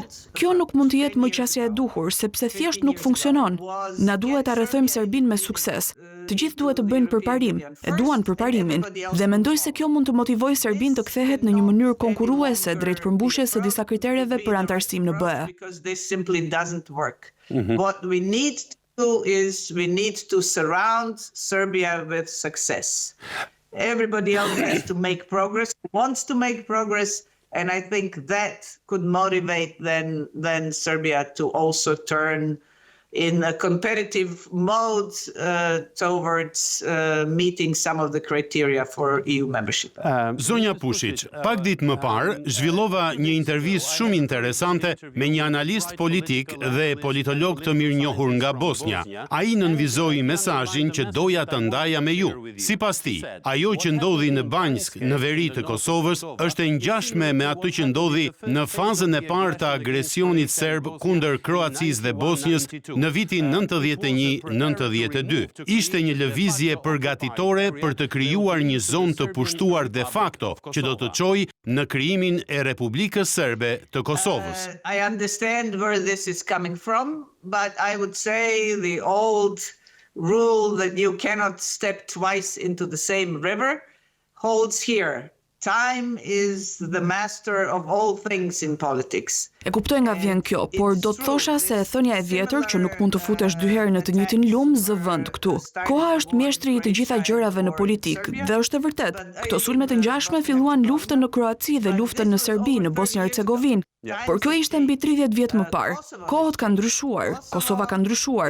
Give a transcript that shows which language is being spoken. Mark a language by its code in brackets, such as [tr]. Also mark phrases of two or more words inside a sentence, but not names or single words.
[sq] Kjo nuk mund të jetë më qasja e duhur, sepse thjesht nuk funksionon. Na duhet ta rrethojmë Serbinë me sukses. Të gjithë duhet të bëjnë përparim, e duan përparimin, dhe mendoj se kjo mund të motivojë Serbinë të kthehet në një mënyrë konkurruese drejt përmbushjes së disa kritereve për anëtarësim në BE. [en] What we need is we need to surround Serbia with success. Everybody else has to make progress, wants to make progress, and I think that could motivate then Serbia to also turn in a competitive mode towards meeting some of the criteria for EU membership. [sq] Zonja Pushić, pak ditë më parë, zhvillova një intervistë shumë interesante me një analist politik dhe politolog të mirënjohur nga Bosnia. Ai nënvizoi mesazhin që doja të ndaja me ju. Sipas tij, ajo që ndodhi në Banjsk, në veri të Kosovës, është e ngjashme me atë që ndodhi në fazën e parë të agresionit serb kundër Kroacisë dhe Bosnjës në vitin 91-92. Ishte një lëvizje përgatitore për të krijuar një zonë të pushtuar [la] de facto, [sq] që do të çojë në krijimin e Republikës Serbe të Kosovës. [en] I understand where this is coming from, but I would say the old rule that you cannot step twice into the same river holds here. Time is the master of all things in politics. [sq] E kuptoj nga vjen kjo, por do të thosha se thënia e vjetër që nuk mund të futesh dy herë në të njëjtin lum zë vend këtu. Koha është mjeshtri i të gjitha gjërave në politik dhe është e vërtet. Këto sulme të ngjashme filluan luftën në Kroaci dhe luftën në Serbi, në Bosnjë-Hercegovinë. Por kjo ishte mbi 30 vjet më parë. Kohët kanë ndryshuar, Kosova ka ndryshuar.